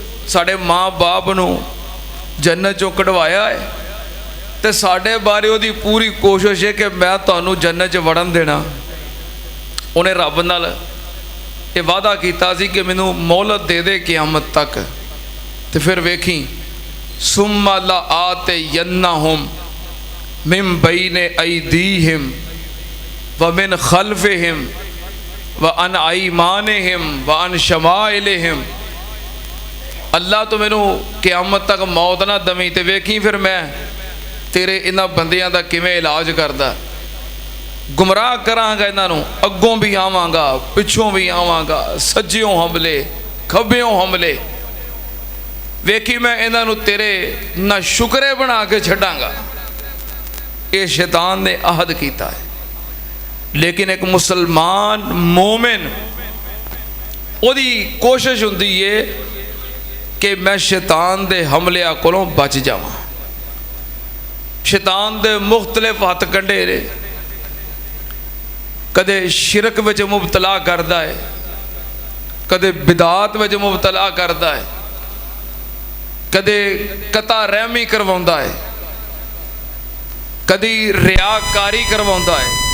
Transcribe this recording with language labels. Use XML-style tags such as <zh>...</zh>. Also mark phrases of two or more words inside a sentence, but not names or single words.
<pa>ساڈے ماں باپ نوں جنت چوں کڈھوایا ہے تے ساڈے بارے اوہدی پوری کوشش ہے کہ میں تہانوں جنت چ وڑن دینا. انہے رب نال یہ وعدہ کیتا سی کہ مینوں مہلت دے دے قیامت تک. تو پھر ویکھی,</pa> <ar>ثم لآتينهم من بين أيديهم ومن خلفهم وعن أيمانهم وعن شمائلهم.</ar> <pa>اللہ تو مینوں قیامت تک موت نا دمی. تو ویکھی پھر میں تیرے انہاں بندیاں دا کیویں علاج کردا. گمراہ کراں گا انہاں، اگوں بھی آواں گا، پچھوں بھی آواں گا، سجیوں حملے کھبیوں حملے. ویکھی میں انہاں تیرے نا شکرے بنا کے چھڈاں گا. یہ شیطان نے عہد کیا ہے. لیکن ایک مسلمان مومن اوہدی کوشش ہندی ہے کہ میں شیطان دے حملیاں کولوں بچ جاواں. شیطان دے مختلف ہتھ کنڈے نے، کدے شرک وچ مبتلا کردا ہے، کدے بدعات وچ مبتلا کردا ہے، کدے قطع رحمی کرواؤندا ہے، کدی ریاکاری کرواؤندا ہے.</pa>